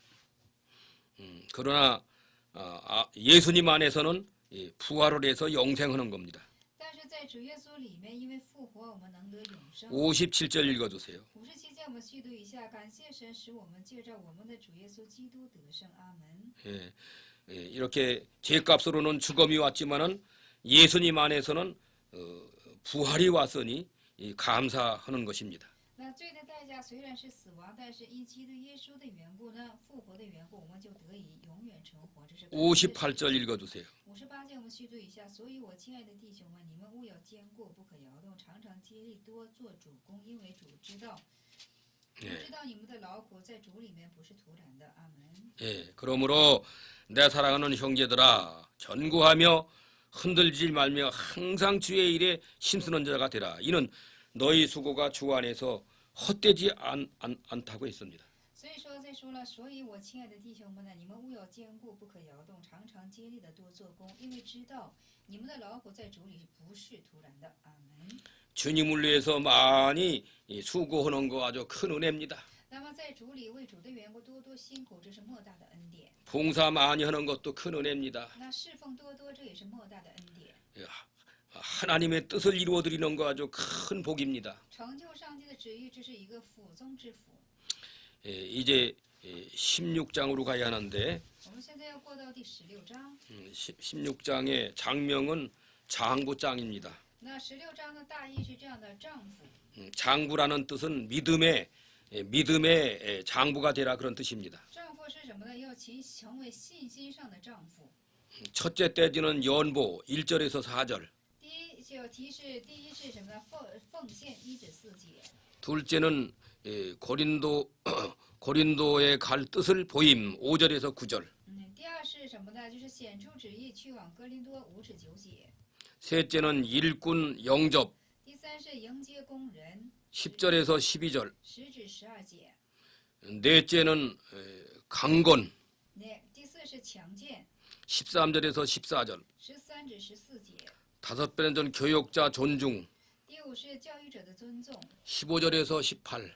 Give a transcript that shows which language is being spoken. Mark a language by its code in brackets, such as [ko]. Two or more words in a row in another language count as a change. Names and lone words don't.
[ko] 그러나 예수님 안에서는 부활을 해서 영생하는 겁니다. [zh] 但是在主耶稣里面，因为复活，我们能得永生。 [ko] 57절 읽어주세요. [zh] 57 节我们细读一下，感谢神使我们借着我们的主耶稣基督得胜。阿门。 [ko] 이렇게 죄값으로는 죽음이 왔지만은 예수님 안에서는 부활이 왔으니 감사하는 것입니다. [zh] 那罪的代价虽然是死亡，但是因基督耶稣的缘故呢，复活的缘故，我们就得以永远存活。这是感谢神。 [ko] 58절 읽어주세요. [zh] 58 节我们细读一下，所以我亲爱的弟兄们，你们务要坚固，不可摇动，常常竭力多做主工，因为主知道你们的劳苦在主里面不是徒然的。阿门。 [ko] 그러므로 내 사랑하는 형제들아 견고하며 흔들리지 말며 항상 주의 일에 힘쓰는 자가 되라. 이는 너희 수고가 주 안에서 헛되지 않다고 했습니다. [zh] 所以说，再说了，所以我亲爱的弟兄们呢，你们务要坚固，不可摇动，常常竭力的多做工，因为知道你们的劳苦在主里不是徒然的。阿门。 [ko] 주님을 위해서 많이 수고하는 거 아주 큰 은혜입니다. [zh] 那么在主里为主的缘故多多辛苦，这是莫大的恩典。 [ko] 봉사 많이 하는 것도 큰 은혜입니다. [zh] 那侍奉多多，这也是莫大的恩典。 [ko] 하나님의 뜻을 이루어드리는 거 아주 큰 복입니다. [zh] 成就上帝的旨意，这是一个福中之福。 [ko] 이제 16장으로 가야 하는데 [zh] 我们现在要过到第16章。 [ko] 16장의 장명은 장부장입니다. [zh] 那16章的大意是这样的：丈夫。 [ko] 장부라는 뜻은 믿음의 장부가 되라 그런 뜻입니다. [zh] 丈夫是什么呢？要成为信心上的丈夫。 [ko] 첫째 떼지는 연보 1절에서 4절. [zh] 第一就提示，第一是什么呢？奉献1至4节。 [ko] 둘째는 고린도에 갈 뜻을 보임 5절에서 9절. [zh] 第二是什么呢？就是显出旨意去往哥林多5至9节。 [ko] 셋째는 일꾼 영접 [zh] 第三是迎接工人 [ko] 10절에서 12절. [zh] 10 至12节。 [ko] 넷째는 강건 [zh] 第四是强健 [ko] 13절에서 14절. [zh] 13 至14节。 [ko] 다섯 번째는 교육자 존중 [zh] 第五是教育者的尊重 [ko] 15절에서 18.